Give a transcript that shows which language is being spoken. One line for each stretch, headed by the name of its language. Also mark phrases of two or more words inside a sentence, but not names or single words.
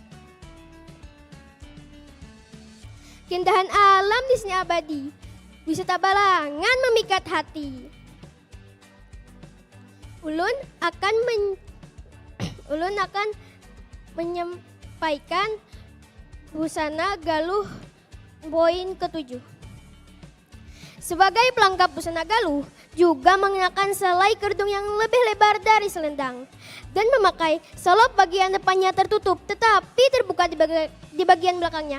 Indonesian: Keindahan alam di sini abadi, wisata Balangan memikat hati. Ulun akan menyampaikan busana galuh poin ke-7. Sebagai pelengkap busana galuh, juga mengenakan selai kerudung yang lebih lebar dari selendang dan memakai selop bagian depannya tertutup tetapi terbuka di bagian belakangnya.